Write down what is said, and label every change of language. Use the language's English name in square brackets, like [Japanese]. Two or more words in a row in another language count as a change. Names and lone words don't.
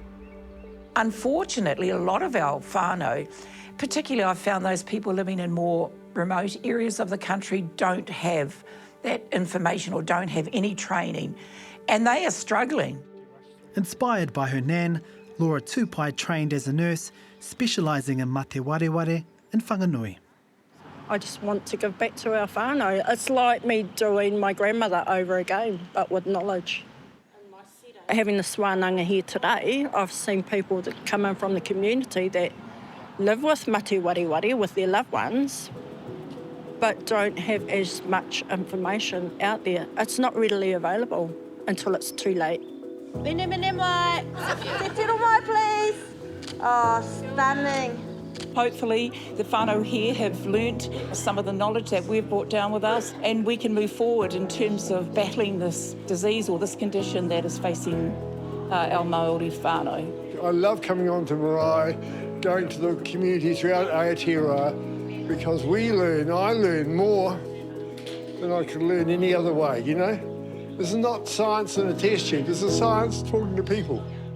[English] Unfortunately, a lot of our whānau, particularly I've found those people living in more remote areas of the country, don't have that information or don't have any training, and they are struggling. Inspired by her nan, Laura Tupai trained as a nurse, specialising in [Māori] mate wariwari [English] and whanganui. I just want to give back to our whānau. It's like me doing my grandmother over again, but with knowledge. Having this wānanga here today, I've seen people that come in from the community that live with [Māori] mate wariwari [English] with their loved ones, but don't have as much information out there. It's not readily available until it's too late. [Māori] Mene mai. Te tiro mai, [English] please. Oh, stunning. Hopefully the whānau here have learnt some of the knowledge that we've brought down with us, and we can move forward in terms of battling this disease or this condition that is facing our Māori whānau. I love coming on to marae, going to the community throughout Aotearoa, because I learn more than I could learn any other way, you know? This is not science in a test tube, this is science talking to people.